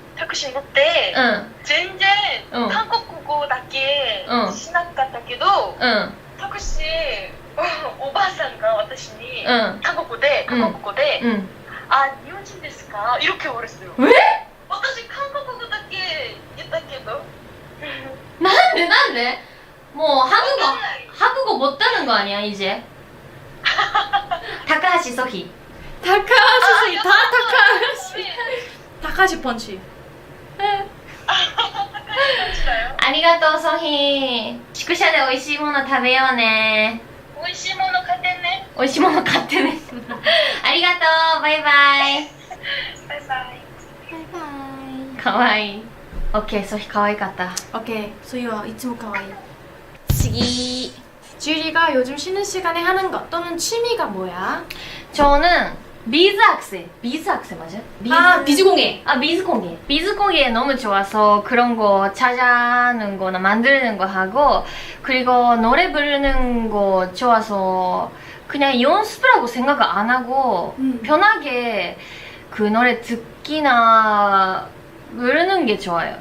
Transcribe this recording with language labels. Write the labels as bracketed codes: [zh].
[ja] タクシー乗って、全然、韓国語だけしなかったけど、タクシーおばあさんが私に、韓国語で、あ、日本人ですか? [ko] 이렇게 말했어요. [ja] 私韓国語だけ言ったけど. なんで? [ko] 뭐 한국어 못하는 거 아니야 이제? 타카하시 소희. 타카하시. 타카하시 펀치. [ja] ありがとうソヒ。宿舎で美味しいもの食べようね。美味しいもの買ってね。美味しいもの買ってね。ありがとう。バイバイ。バイバイ。かわいい。オッケー、ソヒかわいかった。 [ko] 오케이. 소희와 [ja] 이츠모 가와이. [ko] 시기. 주리가 요즘 쉬는 시간에 하는 것 또는 취미가 뭐야? 저는 비즈 학생. 비즈 학생 맞아? 아, 비즈공예. 아, 비즈공예. 비즈공예 너무 좋아서 그런 거 찾아는 거나 만드는 거 하고, 그리고 노래 부르는 거 좋아서 그냥 연습이라고 생각 안 하고 편하게 그 노래 듣기나 부르는 게 좋아요.